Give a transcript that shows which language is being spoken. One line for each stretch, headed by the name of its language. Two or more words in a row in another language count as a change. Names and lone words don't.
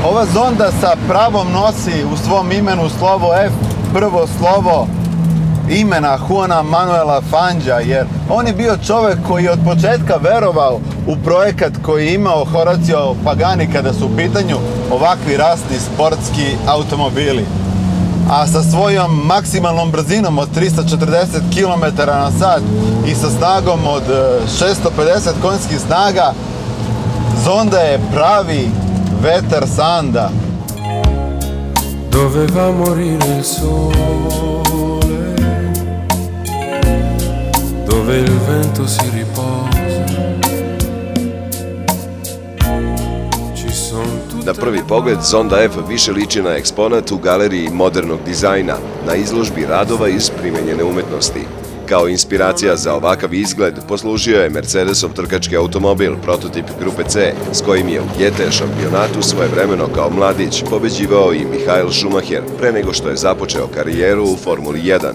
Serbian: Zonda sa pravom nosi u svom imenu slovo F, prvo slovo imena Juana Manuela Fangija, jer on je bio čovjek koji je od početka verovao u projekat koji je imao Horacio Pagani kada su u pitanju ovakvi rasni sportski automobili. A sa svojom maksimalnom brzinom od 340 km/h i sa snagom od 650 konjskih snaga, Zonda je pravi vetar sanda.
Italian: Doveva morire il sole, dove il vento si riposa.
Serbian: Na prvi pogled, Zonda F više liči na eksponat u galeriji modernog dizajna, na izložbi radova iz primenjene umetnosti. Kao inspiracija za ovakav izgled poslužio je Mercedesov trkački automobil, prototip grupe C, s kojim je u GT šampionatu svojevremeno kao mladić pobeđivao i Michael Schumacher, pre nego što je započeo karijeru u Formuli 1.